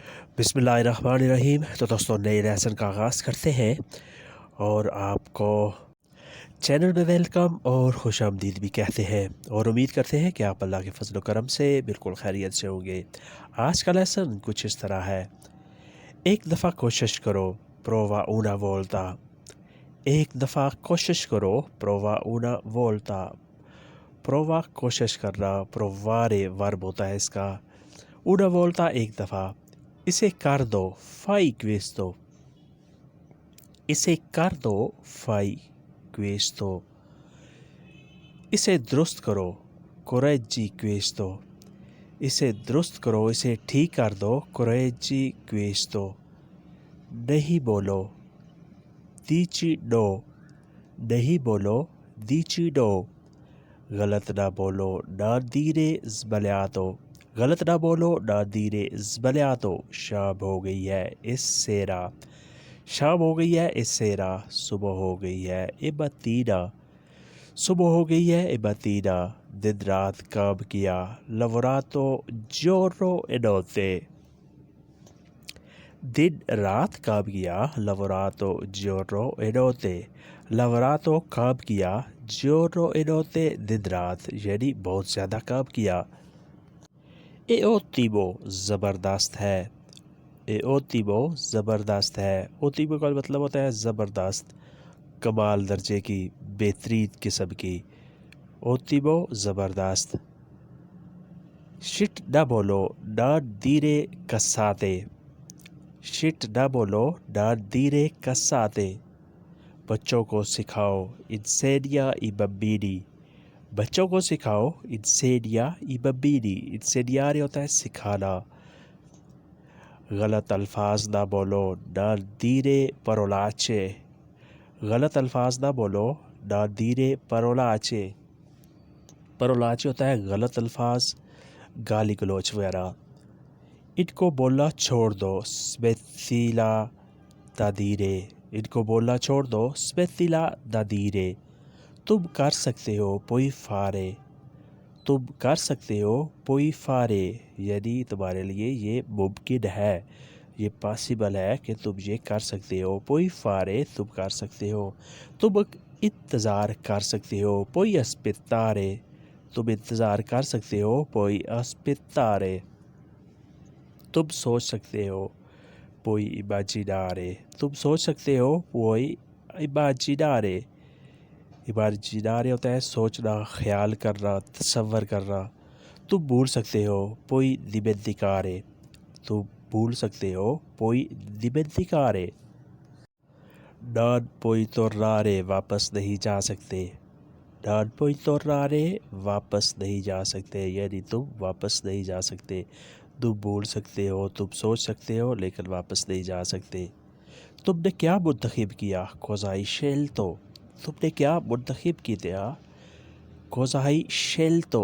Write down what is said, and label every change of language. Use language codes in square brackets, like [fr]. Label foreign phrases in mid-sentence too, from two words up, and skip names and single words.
[ur] بسم اللہ الرحمن الرحیم۔ تو دوستوں، نئے لیسن کا آغاز کرتے ہیں اور آپ کو چینل میں ویلکم اور خوش آمدید بھی کہتے ہیں اور امید کرتے ہیں کہ آپ اللہ کے فضل کرم سے بالکل خیریت سے ہوں گے. آج کا لیسن کچھ اس طرح ہے۔ ایک دفعہ کوشش کرو, [it] prova una volta. [ur] ایک دفعہ کوشش کرو, [it] prova una volta. [ur] prova کوشش کرنا، provare ورب ہوتا ہے اس کا. [it] una volta [ur] ایک دفعہ۔ اسے کر دو, [it] fai questo. [ur] اسے کر دو, [it] fai questo. [ur] اسے درست کرو, [it] correggi questo। [ur] اسے درست کرو، اسے ٹھیک کر دو, [it] correggi questo। [ur] نہیں بولو, [it] dici no। [ur] نہیں بولو, [it] dici no। [ur] غلط نہ بولو, [it] non dire sbagliato। [ur] غلط نہ بولو, [it] non dire sbagliato। [ur] شام ہو گئی ہے, [it] è sera. [ur] شام ہو گئی ہے, [it] è sera. [ur] صبح ہو گئی ہے, [it] e mattina। [ur] صبح ہو گئی ہے, [it] e mattina। [ur] دن رات کام کیا, [it] lavorato giorno e notte। [ur] دن رات کام کیا, [it] lavorato giorno e notte। [ur] lavorato काम किया, [it] giorno e notte [ur] دن رات یعنی بہت زیادہ کام کیا. [it] è ottimo [ur] زبردست ہے. [it] è ottimo [ur] زبردست ہے. ottimo کا مطلب ہوتا ہے زبردست، کمال درجے کی، بہترین قسم کی. ottimo زبردست۔ شٹ نہ بولو, [it] non dire cazzate। [ur] شٹ نہ بولو, [it] non dire cazzate। [ur] بچوں کو سکھاؤ, [it] insegna i bambini। [ur] بچوں کو سکھاؤ, [it] insegna i bambini। [ur] insegnare ہوتا ہے سکھانا۔ غلط الفاظ نہ بولو, [it] non dire parolacce। [ur] غلط الفاظ نہ بولو, [it] non dire parolacce। [ur] parolacce ہوتا ہے غلط الفاظ، گالی گلوچ وغیرہ. ان کو بولنا چھوڑ دو, [it] smettila da dire। [ur] ان کو بولنا چھوڑ دو, [it] smettila da dire। [ur] تم کر سکتے ہو, [it] puoi fare। [ur] تم کر سکتے ہو, [it] puoi fare [ur] یعنی تمہارے لیے یہ ممکن ہے، یہ پاسیبل ہے کہ تم یہ کر سکتے ہو. [it] puoi fare [ur] تم کر سکتے ہو۔ تم انتظار کر سکتے ہو, [it] puoi aspettare। [ur] تم انتظار کر سکتے ہو, [it] puoi aspettare। [ur] تم سوچ سکتے ہو, [it] puoi immaginare। [ur] تم سوچ سکتے ہو, [it] puoi immaginare। [ur] immaginare ہوتا ہے سوچنا، خیال کرنا، تصور کرنا. تم بھول سکتے ہو, [it] puoi dimenticare। [ur] تم بھول سکتے ہو, [it] puoi dimenticare। non puoi tornare [ur] واپس نہیں جا سکتے. [it] non puoi tornare [ur] واپس نہیں جا سکتے یعنی تم واپس نہیں جا سکتے. تم بھول سکتے ہو، تم سوچ سکتے ہو، لیکن واپس نہیں جا سکتے. تم نے کیا منتخب کیا, [it] cosa hai scelto। [ur] تم نے کیا منتخب کیا, [it] cosa hai scelto।